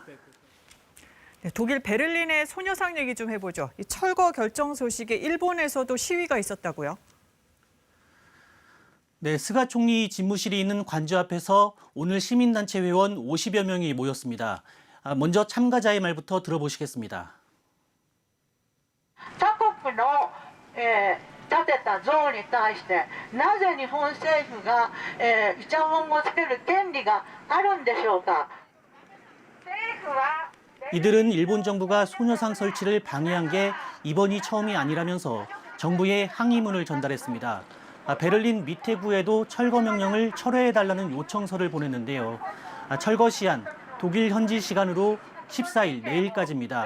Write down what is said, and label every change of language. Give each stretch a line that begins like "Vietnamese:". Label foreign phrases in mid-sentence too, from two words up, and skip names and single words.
Korean: 네, 독일 베를린의 소녀상 얘기 좀 해보죠. 이 철거 결정 소식에 일본에서도 시위가 있었다고요? 네, 스가 총리 집무실이 있는 관저 앞에서 오늘 시민단체 회원 50여 명이 모였습니다. 먼저 참가자의 말부터 들어보시겠습니다.
Japanese: 建てた像に対してなぜ日本政府がイチャモンをつける権利があるんでしょうか。
Korean: 이들은 일본 정부가 소녀상 설치를 방해한 게 이번이 처음이 아니라면서 정부에 항의문을 전달했습니다. 베를린 미테구에도 철거 명령을 철회해달라는 요청서를 보냈는데요. 철거 시한 독일 현지 시간으로 14일 내일까지입니다.